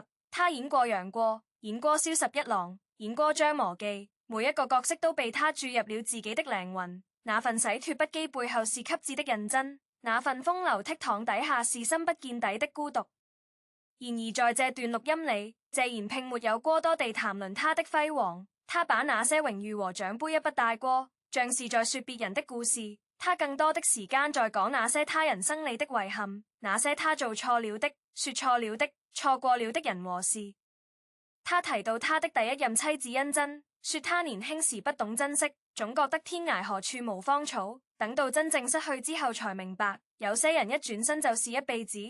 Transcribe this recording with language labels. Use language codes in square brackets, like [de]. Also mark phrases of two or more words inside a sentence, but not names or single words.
[zh] 他演過楊過，演過蕭十一郎，演過張無忌，每一個角色都被他注入了自己的靈魂。那份洗脫不羈背後是給予的認真，那份風流倜儻底下是深不見底的孤獨。然而在這段錄音裡，謝賢並沒有過多地談論他的輝煌，他把那些榮譽和獎盃一筆帶過，像是在說別人的故事。他更多的時間在講那些他人生裡的遺憾，那些他做錯了的、說錯了的、錯過了的人和事。他提到他的第一任妻子恩珍，說他年輕時不懂珍惜，總覺得天涯何處無芳草，等到真正失去之後才明白，有些人一轉身就是一輩子。